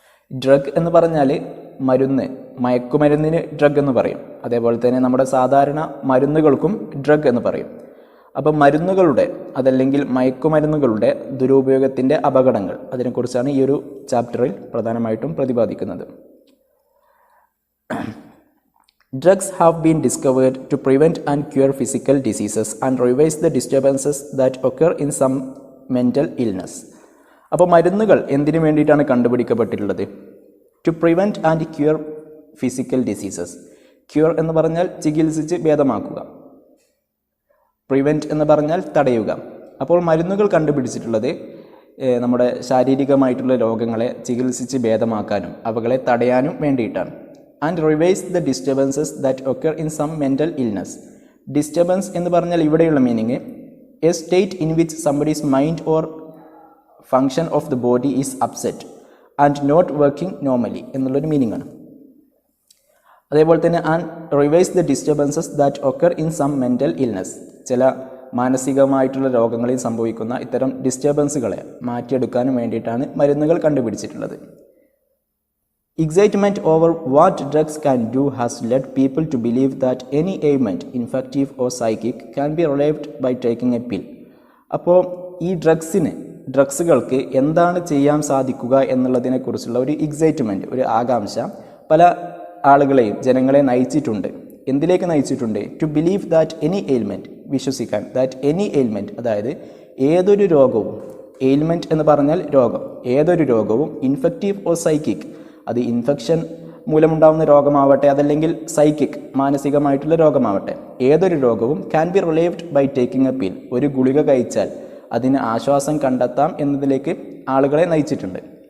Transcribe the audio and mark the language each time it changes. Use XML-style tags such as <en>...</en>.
<ml>Drug എന്ന് പറഞ്ഞാൽ മരുന്ന്, മയക്കുമരുന്നിന് ഡ്രഗ് എന്ന് പറയും. അതേപോലെ തന്നെ നമ്മുടെ സാധാരണ മരുന്നുകൾക്കും ഡ്രഗ് എന്ന് പറയും. അപ്പം മരുന്നുകളുടെ അതല്ലെങ്കിൽ മയക്കുമരുന്നുകളുടെ ദുരുപയോഗത്തിൻ്റെ അപകടങ്ങൾ, അതിനെക്കുറിച്ചാണ് ഈ ഒരു ചാപ്റ്ററിൽ പ്രധാനമായിട്ടും പ്രതിപാദിക്കുന്നത്.</ml> <en>Drugs have been discovered to prevent and cure physical diseases and reverse the disturbances that occur in some mental illness.</en> <ml>അപ്പോൾ മരുന്നുകൾ എന്തിനു വേണ്ടിയിട്ടാണ് കണ്ടുപിടിക്കപ്പെട്ടിട്ടുള്ളത്?</ml> <en>To prevent and cure physical diseases.</en> <ml>Cure എന്ന് പറഞ്ഞാൽ ചികിത്സിച്ച് ഭേദമാക്കുക, പ്രിവെൻറ്റ് എന്ന് പറഞ്ഞാൽ തടയുക. അപ്പോൾ മരുന്നുകൾ കണ്ടുപിടിച്ചിട്ടുള്ളത് നമ്മുടെ ശാരീരികമായിട്ടുള്ള രോഗങ്ങളെ ചികിത്സിച്ച് ഭേദമാക്കാനും അവകളെ തടയാനും വേണ്ടിയിട്ടാണ്.</ml> <en>And revise the disturbances that occur in some mental illness. Disturbance</en> <ml>എന്ന് പറഞ്ഞാൽ ഇവിടെയുള്ള</ml> <en>meaning a state in which somebody's mind or function of the body is upset and not working normally</en> <ml>എന്നുള്ളൊരു മീനിങ് ആണ്. അതേപോലെ തന്നെ</ml> <en>And revise the disturbances that occur in some mental illness.</en> <ml>ചില മാനസികമായിട്ടുള്ള രോഗങ്ങളിൽ സംഭവിക്കുന്ന ഇത്തരം ഡിസ്റ്റർബൻസുകളെ മാറ്റിയെടുക്കാനും വേണ്ടിയിട്ടാണ് മരുന്നുകൾ കണ്ടുപിടിച്ചിട്ടുള്ളത്.</ml> <en>Excitement over what drugs can do has led people to believe that any ailment, infective or psychic, can be relieved by taking a pill.</en> <ml>അപ്പോൾ ഈ ഡ്രഗ്സുകൾക്ക് എന്താണ് ചെയ്യാൻ സാധിക്കുക എന്നുള്ളതിനെക്കുറിച്ചുള്ള ഒരു എക്സൈറ്റ്മെൻറ്റ്, ഒരു ആകാംക്ഷ പല ആളുകളെയും ജനങ്ങളെ നയിച്ചിട്ടുണ്ട്. എന്തിലേക്ക് നയിച്ചിട്ടുണ്ട്?</ml> <en>to believe that any ailment,</en> <ml>വിശ്വസിക്കാൻ,</ml> <en>that any ailment,</en> <ml>അതായത് ഏതൊരു രോഗവും, എയിൽമെൻറ്റ് എന്ന് പറഞ്ഞാൽ രോഗം, ഏതൊരു രോഗവും, ഇൻഫെക്റ്റീവ് ഓർ സൈക്കിക്, അത് ഇൻഫെക്ഷൻ മൂലമുണ്ടാകുന്ന രോഗമാവട്ടെ അതല്ലെങ്കിൽ സൈക്കിക് മാനസികമായിട്ടുള്ള രോഗമാവട്ടെ, ഏതൊരു രോഗവും</ml> <en>can be relieved by taking a pill,</en> <ml>ഒരു ഗുളിക കഴിച്ചാൽ അതിന് ആശ്വാസം കണ്ടെത്താം എന്നതിലേക്ക് ആളുകളെ നയിച്ചിട്ടുണ്ട്.</ml>